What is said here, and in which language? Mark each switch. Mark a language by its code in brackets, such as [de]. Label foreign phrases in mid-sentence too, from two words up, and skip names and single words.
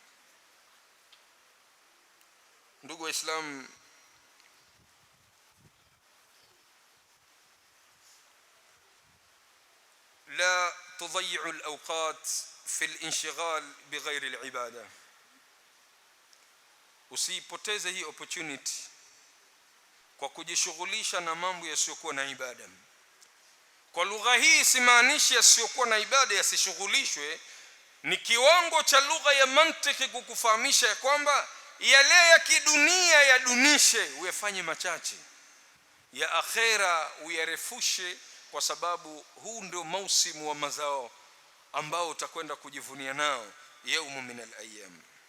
[sw] ndugu Islam, [ar] لا تضيعوا الأوقات في الانشغال بغير العبادة. [sw] Usiipoteze hii opportunity kwa kujishughulisha na mambo yasiyokuwa na ibada. Kwa lugha hii simaanishi yasiyokuwa na ibada yasishughulishwe, ni kiwango cha lugha ya mantiki kukufahamisha ya kwamba yale ya kidunia yadunishe, uyafanye machache, ya akhera uyarefushe, kwa sababu huu ndio mausimu wa mazao ambao utakwenda kujivunia nao [ar] يوما من الأيام.